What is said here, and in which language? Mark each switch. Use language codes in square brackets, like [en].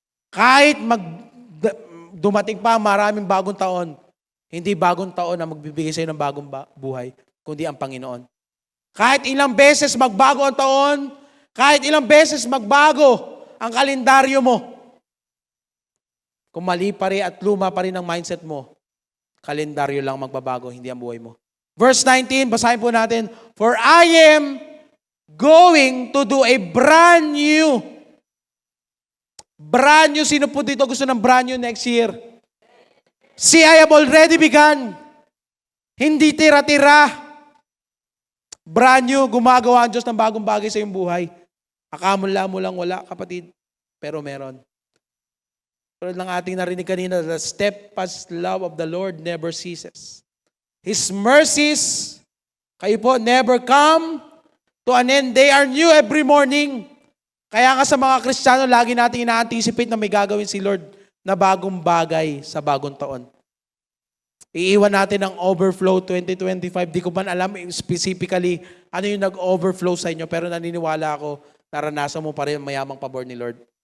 [tl] Kahit dumating pa maraming bagong taon, hindi bagong taon na magbibigay sa iyo ng bagong buhay, kundi ang Panginoon. Kahit ilang beses magbago ang taon, kahit ilang beses magbago ang kalendaryo mo, kung mali pa rin at luma pa rin ang mindset mo, kalendaryo lang magbabago, hindi ang buhay mo. [en] Verse 19, [tl] basahin po natin, [en] for I am going to do a brand new. Brand new. [tl] Sino po dito gusto ng [en] brand new next year? See, I have already begun. [tl] Hindi tira-tira. Brand new. Gumagawa ang Diyos ng bagong bagay sa iyong buhay. Akamula mo lang wala, kapatid. Pero meron. Tulad ng ating narinig kanina, [en] the steadfast love of the Lord never ceases. His mercies, [tl] kayo po, [en] never come to an end. They are new every morning. [tl] Kaya nga sa mga Kristiyano, lagi natin ina-anticipate na may gagawin si Lord na bagong bagay sa bagong taon. Iiwan natin ang overflow 2025. Di ko man alam specifically ano yung nag-overflow sa inyo, pero naniniwala ako, naranasan mo pa rin mayamang pabor ni Lord.